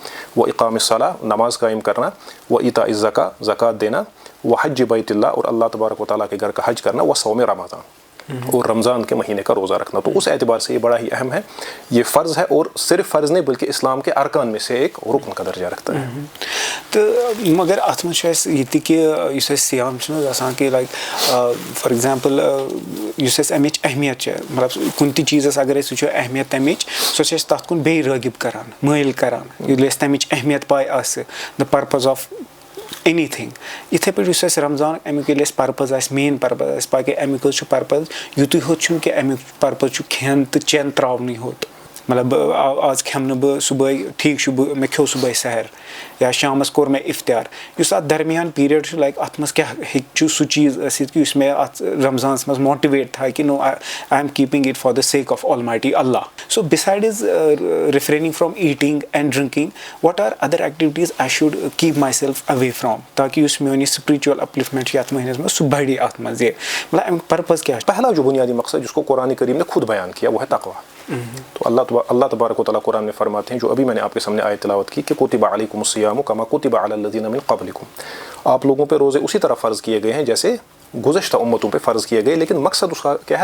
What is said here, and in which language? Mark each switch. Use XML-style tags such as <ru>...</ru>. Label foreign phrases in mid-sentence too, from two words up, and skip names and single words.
<ur>وہ</ur> <ar>اقام الصلاۃ،</ar> <ur>نماز قائم کرنا، وہ</ur> <ar>ایتاء الزکاۃ،</ar> <ur>زکوٰۃ دینا، وہ</ur> <ar>حج بیت اللہ،</ar> <ur>اور اللہ تبارک و تعالیٰ کے گھر کا حج کرنا، وہ</ur> <ar>صوم رمضان،</ar> <ur>اور رمضان کے مہینے کا روزہ رکھنا. تو اس اعتبار سے یہ بڑا ہی اہم ہے. یہ فرض ہے اور صرف فرض نہیں بلکہ اسلام کے ارکان میں سے ایک رکن کا درجہ رکھتا ہے.</ur> <ks>تو مگر اتھ منٛز چھُ اَسہِ یہِ تہِ کہِ یُس اَسہِ سیام چھُنہٕ حظ آسان کہِ</ks> <en>like for example</en> <ks>یُس اَسہِ اَمِچ اہمیت چھِ، مطلب کُنہِ تہِ چیٖزَس اگر أسۍ وٕچھو اہمیت تَمِچ، سۄ چھِ اَسہِ تَتھ کُن بیٚیہِ رٲغِب کَران، مٲیِل کَران ییٚلہِ اَسہِ تَمِچ اہمیت پاے آسہِ،</ks> <en>the purpose of anything.</en> <ks>یِتھَے پٲٹھۍ یُس اَسہِ رمضان اَمیُک ییٚلہِ اَسہِ پٔرپَز آسہِ،</ks> <en>mean purpose</en> <ks>آسہِ پَتہٕ کہِ اَمیُک حظ چھُ پٔرپَز یُتُے ہوت چھُنہٕ کہِ اَمیُک پٔرپَز چھُ کھٮ۪ن تہٕ چٮ۪ن ترٛاونٕے ہوت. مطلب آز کھٮ۪مہٕ نہٕ بہٕ صُبحٲے، ٹھیٖک چھُ مےٚ کھیوٚو صُبحٲے سحر یا شامَس کوٚر مےٚ اِفتیار. یُس اَتھ درمیان پیٖریڈ چھُ لایک اَتھ منٛز کیٛاہ ہیٚکہِ چھُ سُہ چیٖز ٲسِتھ کہِ یُس مےٚ اَتھ رمضانَس منٛز ماٹِویٹ تھایہِ کہِ</ks> <en>now I am keeping it for the sake of Almighty Allah. so besides refraining from eating and drinking what are other activities I should keep myself away from,</en> <ks>تاکہ یُس میون یہِ</ks> <en>spiritual upliftment</en> <ks>چھِ یَتھ مہینَس منٛز سُہ بَڑِ اَتھ منٛز. یہِ مطلب اَمیُک پٔرپَز کیٛاہ چھُ؟</ks> <ur>پہلا جو بنیادی مقصد جس کو قرآن کریم نے خود بیان کیا وہ ہے تقویٰ. تو اللہ تبارک و تعالیٰ قرآن میں فرماتے ہیں، جو ابھی میں نے آپ کے سامنے آیت تلاوت کی کہ</ur> <ar>کتب علیکم الصیام کما کتب علی الذین من قبلکم،</ar> <ur>آپ لوگوں پہ روزے اسی طرح فرض کیے گئے ہیں جیسے گزشتہ امتوں پہ فرض کیے گئے، لیکن مقصد اس کا کیا ہے؟</ur>